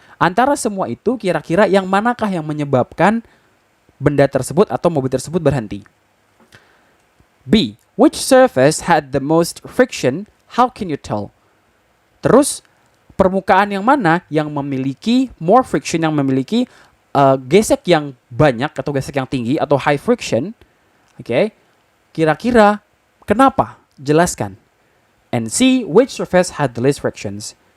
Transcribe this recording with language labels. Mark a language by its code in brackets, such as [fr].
[id] Antara semua itu kira-kira yang manakah yang menyebabkan benda tersebut atau mobil tersebut berhenti? B. [en] Which surface had the most friction? How can you tell? [id] Terus permukaan yang mana yang memiliki more friction, yang memiliki gesek yang banyak atau gesek yang tinggi atau high friction? Oke. Kira-kira kenapa? Jelaskan. [en] And C. Which surface had the least frictions?